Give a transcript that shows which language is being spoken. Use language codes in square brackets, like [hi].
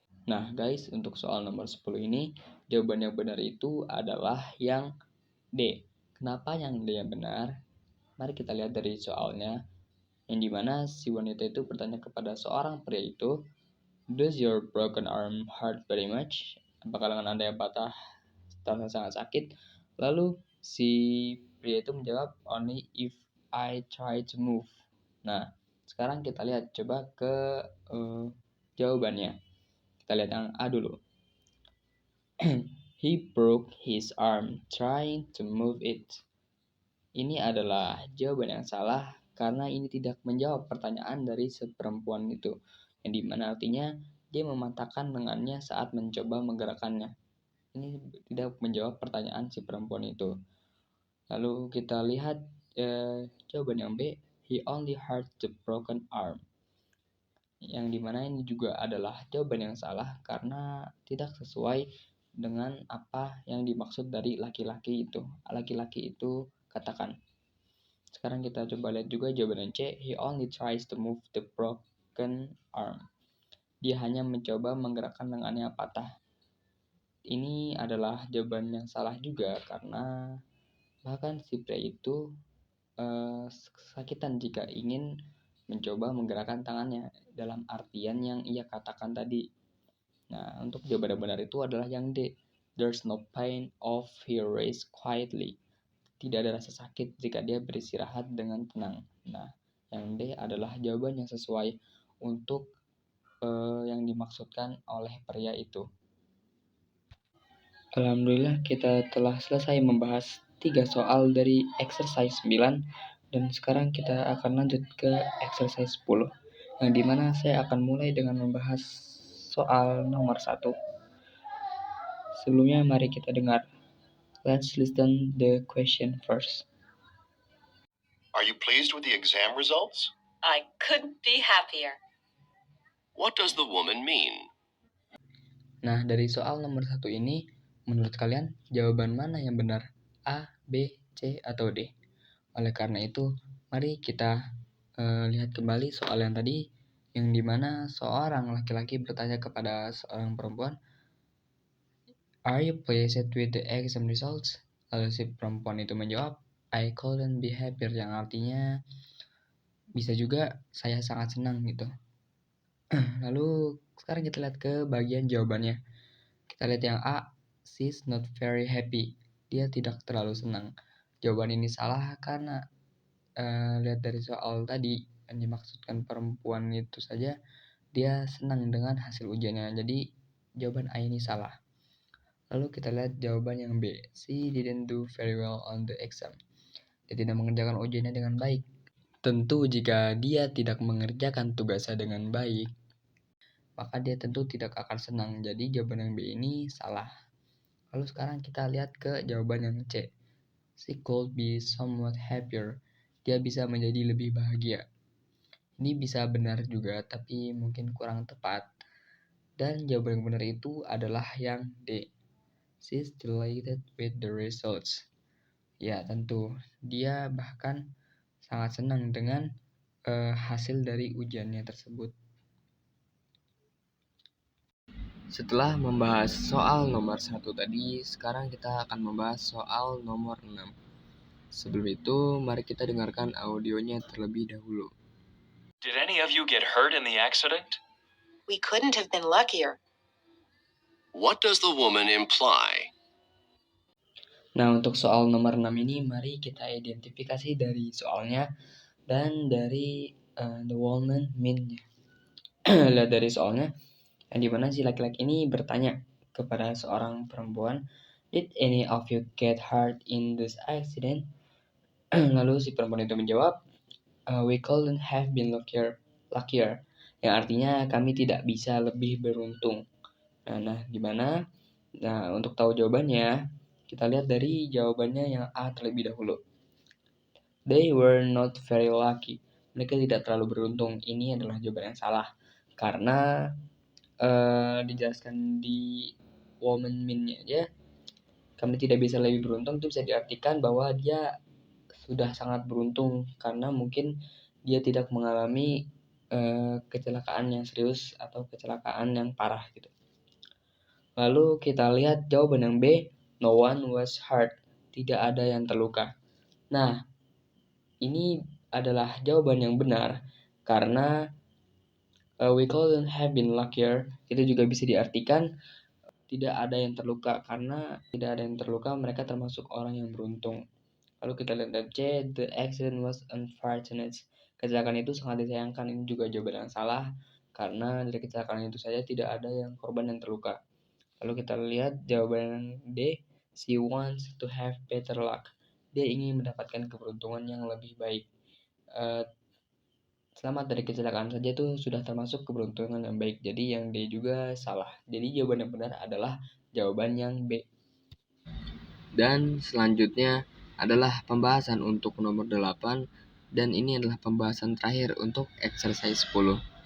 [id] Nah guys, untuk soal nomor 10 ini, jawaban yang benar itu adalah yang D. Kenapa yang D yang benar? Mari kita lihat dari soalnya, yang dimana si wanita itu bertanya kepada seorang pria itu, [en] Does your broken arm hurt very much? [id] Apakah lengan Anda yang patah terasa sangat sakit? Lalu si pria itu menjawab, [en] only if I try to move. [id] Nah, sekarang kita lihat coba ke jawabannya. Kita lihat yang A dulu. [en] He broke his arm trying to move it. [id] Ini adalah jawaban yang salah karena ini tidak menjawab pertanyaan dari si perempuan itu, yang dimana artinya dia mematahkan lengannya saat mencoba menggerakkannya. Ini tidak menjawab pertanyaan si perempuan itu. Lalu kita lihat jawaban yang B, [en] he only hurt the broken arm. [id] Yang dimana ini juga adalah jawaban yang salah karena tidak sesuai dengan apa yang dimaksud dari laki-laki itu. Laki-laki itu katakan. Sekarang kita coba lihat juga jawaban C. [en] He only tries to move the broken arm. [id] Dia hanya mencoba menggerakkan lengannya patah. Ini adalah jawaban yang salah juga karena bahkan si pria itu kesakitan jika ingin mencoba menggerakkan tangannya dalam artian yang ia katakan tadi. Nah, untuk jawaban yang benar itu adalah yang D. [en] There's no pain if he rests quietly. [id] Tidak ada rasa sakit jika dia beristirahat dengan tenang. Nah, yang D adalah jawaban yang sesuai untuk yang dimaksudkan oleh pria itu. Alhamdulillah kita telah selesai membahas 3 soal dari exercise 9 dan sekarang kita akan lanjut ke exercise 10 yang dimana saya akan mulai dengan membahas soal nomor 1. Sebelumnya mari kita dengar. [en] Let's listen the question first. Are you pleased with the exam results? I couldn't be happier. What does the woman mean? [id] Nah, dari soal nomor 1 ini, menurut kalian jawaban mana yang benar? A, B, C, atau D? Oleh karena itu, mari kita lihat kembali soal yang tadi, yang dimana seorang laki-laki bertanya kepada seorang perempuan, [en] Are you pleased with the exam results? [id] Lalu si perempuan itu menjawab, [en] I couldn't be happier, [id] yang artinya bisa juga saya sangat senang gitu. Lalu sekarang kita lihat ke bagian jawabannya. Kita lihat yang A, [en] she's not very happy. [id] Dia tidak terlalu senang. Jawaban ini salah karena lihat dari soal tadi yang dimaksudkan perempuan itu saja dia senang dengan hasil ujiannya. Jadi jawaban A ini salah. Lalu kita lihat jawaban yang B. [en] She didn't do very well on the exam. [id] Dia tidak mengerjakan ujiannya dengan baik. Tentu jika dia tidak mengerjakan tugasnya dengan baik, maka dia tentu tidak akan senang. Jadi jawaban yang B ini salah. Lalu sekarang kita lihat ke jawaban yang C. [en] She could be somewhat happier. [id] Dia bisa menjadi lebih bahagia. Ini bisa benar juga, tapi mungkin kurang tepat. Dan jawaban yang benar itu adalah yang D. [en] She's delighted with the results. [id] Ya, tentu. Dia bahkan sangat senang dengan hasil dari ujiannya tersebut. Setelah membahas soal nomor 1 tadi, sekarang kita akan membahas soal nomor 6. Sebelum itu, mari kita dengarkan audionya terlebih dahulu. [en] Did any of you get hurt in the accident? We couldn't have been luckier. What does the woman imply? [id] Nah, untuk soal nomor 6 ini, mari kita identifikasi dari soalnya dan dari the woman mean-nya. Lihat dari soalnya, yang dimana si laki-laki ini bertanya kepada seorang perempuan, [en] Did any of you get hurt in this accident? [id] Lalu si perempuan itu menjawab, [en] We couldn't have been luckier, [id] yang artinya kami tidak bisa lebih beruntung. Nah, gimana? Nah, untuk tahu jawabannya, kita lihat dari jawabannya yang A terlebih dahulu. [en] They were not very lucky. [id] Mereka tidak terlalu beruntung. Ini adalah jawaban yang salah. Karena dijelaskan di woman mean-nya aja, kami tidak bisa lebih beruntung itu bisa diartikan bahwa dia sudah sangat beruntung karena mungkin dia tidak mengalami kecelakaan yang serius atau kecelakaan yang parah gitu. Lalu kita lihat jawaban yang B, [en] no one was hurt, [id] tidak ada yang terluka. Nah, ini adalah jawaban yang benar karena [en] We couldn't have been luckier. [id] Itu juga bisa diartikan tidak ada yang terluka, karena tidak ada yang terluka mereka termasuk orang yang beruntung. Lalu kita lihat C, [en] the accident was unfortunate. [id] Kecelakaan itu sangat disayangkan. Ini juga jawaban yang salah, karena dari kecelakaan itu saja tidak ada yang korban yang terluka. Lalu kita lihat jawaban D, [en] she wants to have better luck. [id] Dia ingin mendapatkan keberuntungan yang lebih baik. Selamat dari kecelakaan saja itu sudah termasuk keberuntungan yang baik. Jadi yang D juga salah. Jadi jawaban yang benar adalah jawaban yang B. Dan selanjutnya adalah pembahasan untuk nomor 8, dan ini adalah pembahasan terakhir untuk exercise 10.